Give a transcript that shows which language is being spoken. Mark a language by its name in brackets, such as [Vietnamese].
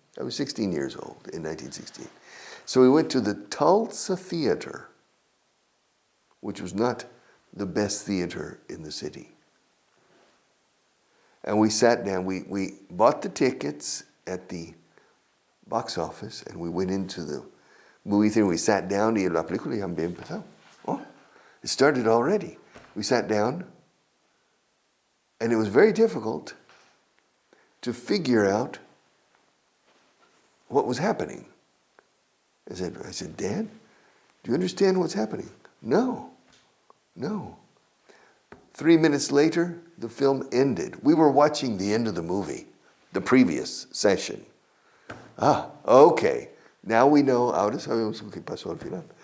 [English] I was 16 years old in 1968. So we went to the Tulsa Theater, which was not the best theater in the city. And we sat down. We bought the tickets at the box office, and we went into the movie theater. We sat down, [Spanish] y la película ya había empezado. [English] Oh, it started already. We sat down, and it was very difficult to figure out what was happening. I said, Dad, do you understand what's happening? No. 3 minutes later, the film ended. We were watching the end of the movie, the previous session. Okay. Now we know, [Spanish] ahora sabemos qué pasó al final.